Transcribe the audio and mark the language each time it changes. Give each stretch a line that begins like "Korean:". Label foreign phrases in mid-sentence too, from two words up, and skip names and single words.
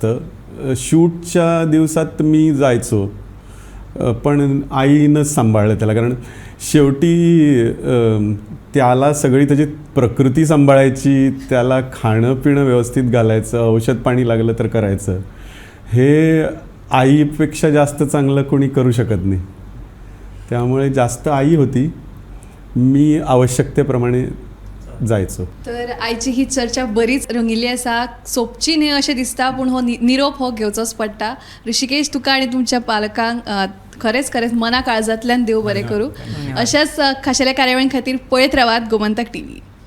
Marathi: शूटच्या दिवसात मी जायचो, पण आईनंच सांभाळलं त्याला, कारण शेवटी त्याला सगळी त्याची प्रकृती सांभाळायची, त्याला खाणं पिणं व्यवस्थित घालायचं, औषध पाणी लागलं तर करायचं. हे आईपेक्षा जास्त चांगलं कोणी करू शकत नाही, त्यामुळे जास्त आई होती, मी आवश्यकतेप्रमाणे जायचो.
Konkani: तर आयची ही चर्चा बरीच रंगिल्ली आसा, सोपची न्ही अशें दिसता, पूण हो निरोप हो घेवचोच पडटा. ऋषिकेश, तुका आनी तुमच्या पालकांक खरेंच मना काळजांतल्यान देव बरें करूं. अशाच खाशेल्या कार्यावळीं खातीर पळयत रावात गोमंतक TV.